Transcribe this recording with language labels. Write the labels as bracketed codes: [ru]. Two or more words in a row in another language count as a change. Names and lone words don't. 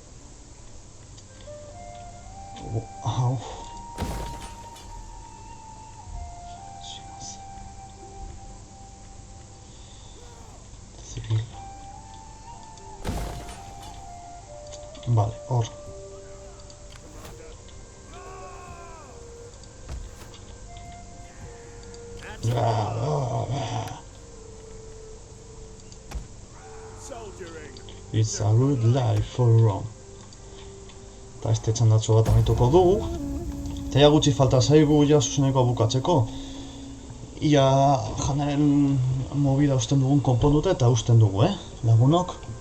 [eu] Hau. Civil. Vale, hor. [en] It's a good life for Rome. [eu] Eta este txandatxo bat amaituko dugu. Eta gutxi falta zaigu ja zuzeneko bukatzeko. Ia janaren movida usten dugun konponduta eta usten dugu, lagunok.